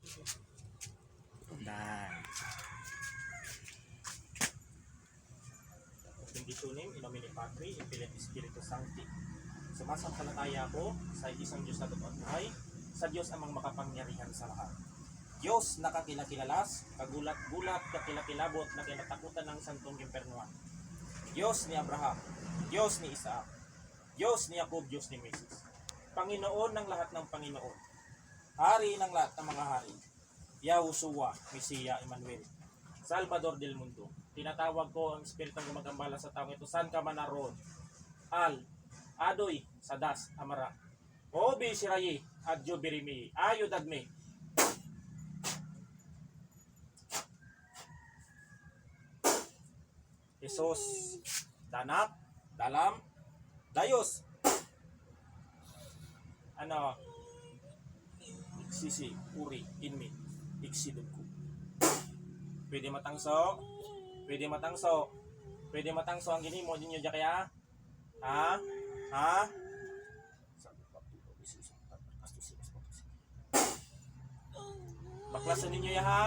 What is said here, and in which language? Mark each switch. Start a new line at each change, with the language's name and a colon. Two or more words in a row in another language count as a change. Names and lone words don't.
English: Nice.
Latin: Bendisyonin, in nomine Patri, et Filii et Spiritus Sancti.
Filipino: Sumasampalataya ako sa isang Diyos na totoo at buhay, sa Diyos amang makapangyarihan sa lahat. Diyos na kakilakilalas, kagulat-gulat, kakilakilabot, na kinatakutan ng santong impernuan. Diyos ni Abraham, Diyos ni Isaac, Diyos ni Jacob, Diyos ni Moses. Panginoon ng lahat ng Panginoon, Hari ng lahat ng mga hari, Yahushua, Mesiya, Emmanuel,
Spanish: Salvador del Mundo.
Filipino: Tinatawag ko ang Espiritong gumagambala sa taong ito, saan ka man naroon. Al, Adoy, Sadas, Amara, Obi, Shirayi, Adjo, Birimi, Ayo, Dagme. Jesus, Danak, Dalam, Dayos. Iksisi, Uri, Inmi, Iksidugku.
Hiligaynon: Pwede matangso, pwede matangso, pwede matangso ang ginimo ninyo dyan kaya? Ha? Baklasan ninyo ya ha?